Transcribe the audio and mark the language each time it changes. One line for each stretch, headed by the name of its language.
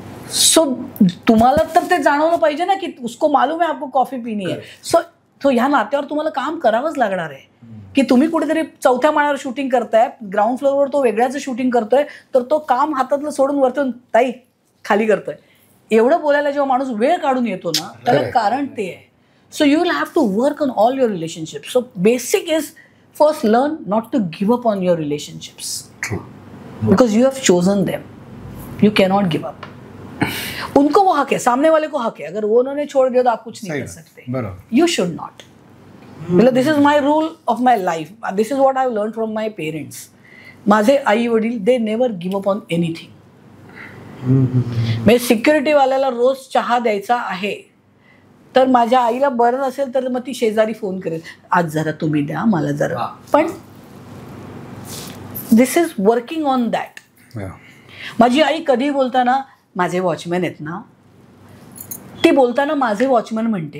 Marathi: So तुम्हाला तर ते जाणवलं पाहिजे ना की
Hindi: उसको मालूम है आपको कॉफी पीनी है.
Marathi: सो ह्या नात्यावर तुम्हाला काम करावंच लागणार आहे. की तुम्ही कुठेतरी 4थ्या माळ्यावर शूटिंग करताय, ग्राउंड फ्लोअरवर तो वेगळ्याच शूटिंग करतोय, तर तो काम हातातलं सोडून वरतून ताई खाली करतोय. एवढं बोलायला जेव्हा माणूस वेळ काढून येतो ना त्याला कारण ते आहे.
English: So you will have to work on all your relationship. So basic is first learn not to give up on your relationships. True. Because you have chosen them. You cannot give up.
Hindi: उनको वो हक है, सामने वाले को हक है. अगर वो उन्होंने छोड़ दिया तो आप कुछ नहीं कर सकते.
English: You should not. मतलब this is my rule of my life. This is what I have learned from my parents.
Marathi: माझे आई वडील
English: they never give up on anything.
Marathi: म्हणजे सिक्युरिटी वाल्याला रोज चहा द्यायचा आहे तर माझ्या आईला बरं नसेल तर मग ती शेजारी फोन करेल, आज जरा तुम्ही द्या मला जरा.
English: पण this is working on that.
Marathi: माझी आई कधी बोलताना माझे वॉचमॅन आहेत ना, ती बोलताना माझे वॉचमॅन म्हणते.